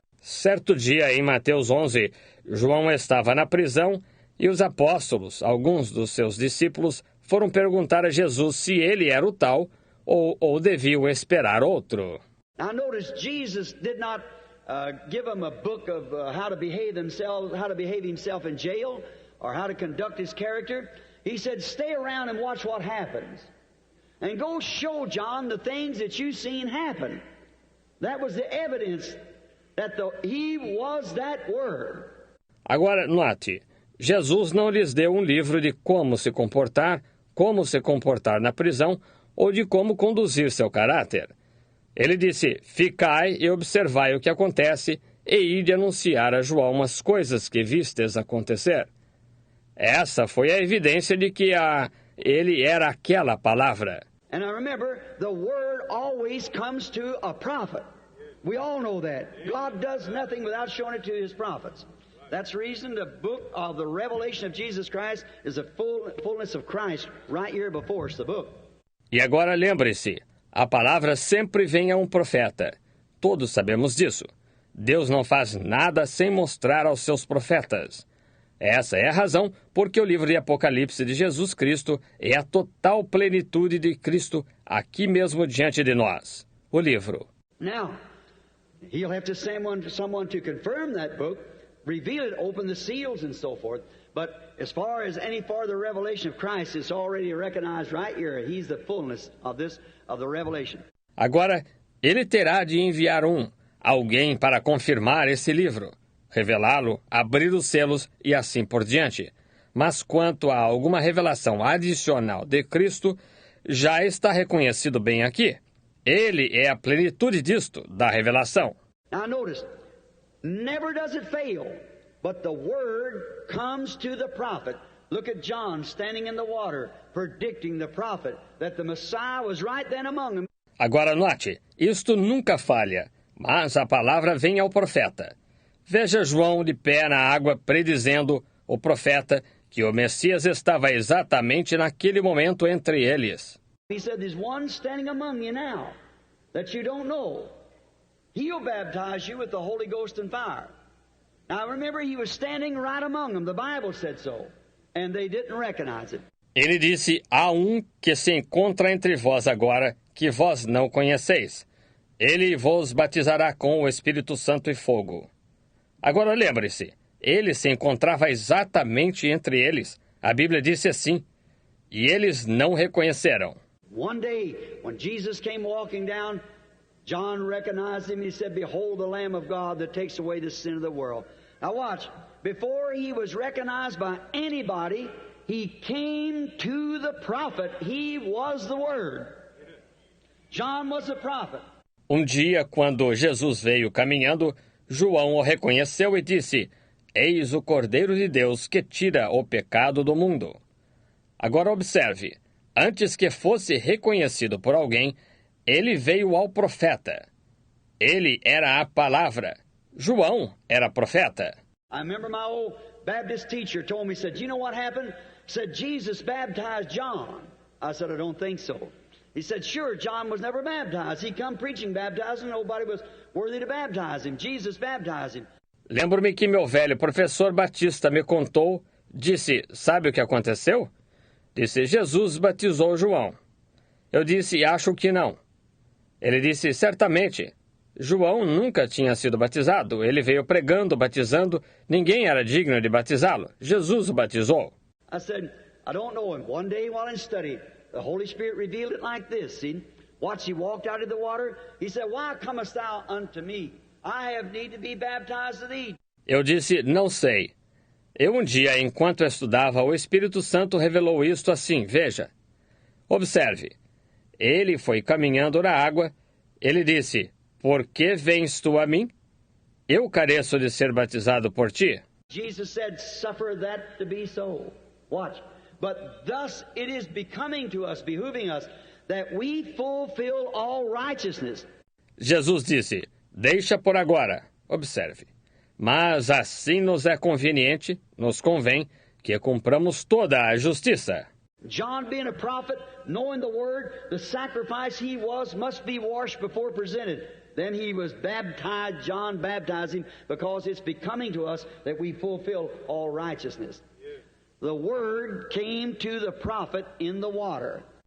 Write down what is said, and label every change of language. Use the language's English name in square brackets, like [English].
[Portuguese] Certo dia, em Mateus 11, João estava na prisão e os apóstolos, alguns dos seus discípulos, foram perguntar a Jesus se ele era o tal ou deviam esperar outro. [English] Now notice, Jesus did not give them a book of how to behave himself in jail, or how to conduct his character. He said, stay around and watch what happens. And go show John the things that you've seen happen. That was the evidence that he was that word. [Portuguese] Agora, note, Jesus não lhes deu um livro de como se comportar na prisão ou de como conduzir seu caráter. Ele disse, ficai e observai o que acontece e ide anunciar a João as coisas que vistes acontecer. Essa foi a evidência de que ele era aquela palavra. [English] And I remember, the word always comes to a prophet. We all know that. God does nothing without showing it to his prophets. That's the reason the book of the revelation of Jesus Christ is the fullness of Christ right here before us, the book. [Portuguese] E agora lembre-se, a palavra sempre vem a um profeta. Todos sabemos disso. Deus não faz nada sem mostrar aos seus profetas. Essa é a razão porque o livro de Apocalipse de Jesus Cristo é a total plenitude de Cristo aqui mesmo diante de nós. O livro. [English] Now, he'll have to send someone to confirm that book, reveal it, open the seals and so forth. But as far as any further revelation of Christ, it's already recognized right here. He's the fullness of the revelation. [Portuguese] Agora, ele terá de enviar alguém para confirmar esse livro, revelá-lo, abrir os selos e assim por diante. Mas quanto a alguma revelação adicional de Cristo, já está reconhecido bem aqui. Ele é a plenitude disto, da revelação. [English] Now notice, never does it fail, but the word comes to the prophet. Look at John standing in the water, predicting the prophet that the Messiah was right then among them. [Portuguese] Agora note, isto nunca falha, mas a palavra vem ao profeta. Veja João de pé na água predizendo o profeta que o Messias estava exatamente naquele momento entre eles. [English] He said, there's one standing among you now that you don't know. He'll baptize you with the Holy Ghost and fire. Now remember, he was standing right among them. The Bible said so. And they didn't recognize it. [Portuguese] Ele disse, há um que se encontra entre vós agora, que vós não conheceis. Ele vos batizará com o Espírito Santo e fogo. Agora lembre-se, ele se encontrava exatamente entre eles. A Bíblia disse assim, e eles não reconheceram. [English] One day, when Jesus came walking down, John recognized him. He said, behold the Lamb of God that takes away the sin of the world. Now watch, before he was recognized by anybody, he came to the prophet. He was the Word. John was the prophet. [Portuguese] Um dia, quando Jesus veio caminhando, João o reconheceu e disse, eis o Cordeiro de Deus que tira o pecado do mundo. Agora observe, antes que fosse reconhecido por alguém, ele veio ao profeta. Ele era a palavra. João era profeta. [English] I remember my old Baptist teacher told me, said, you know what happened? Said, Jesus baptized John. I said, I don't think so. He said, sure, John was never baptized. He come preaching baptizing, nobody was worthy to baptize him. Jesus baptized him. [Portuguese] Lembro-me que meu velho professor Batista me contou, disse, sabe o que aconteceu? Disse, Jesus batizou João. Eu disse, acho que não. Ele disse, certamente. João nunca tinha sido batizado. Ele veio pregando, batizando. Ninguém era digno de batizá-lo. Jesus o batizou. [English] I said, I don't know him. One day while in study, the Holy Spirit revealed it like this. See? Watch, he walked out of the water. He said, why comest thou unto me? I have need to be baptized of thee. [Portuguese] Eu disse, não sei. Um dia, enquanto estudava, o Espírito Santo revelou isto assim, veja. Observe. Ele foi caminhando na água. Ele disse, por que vens tu a mim? Eu careço de ser batizado por ti. [English] Jesus said, suffer that to be so. Watch. But thus it is becoming to us, behooving us, that we fulfill all righteousness. [Portuguese] Jesus disse, deixa por agora. Observe. Mas assim nos é conveniente, nos convém, que cumpramos toda a justiça. [English] John being a prophet, knowing the word, the sacrifice he was must be washed before presented. Then he was baptized, John baptized him, because it's becoming to us that we fulfill all righteousness. The word came to the prophet in the water.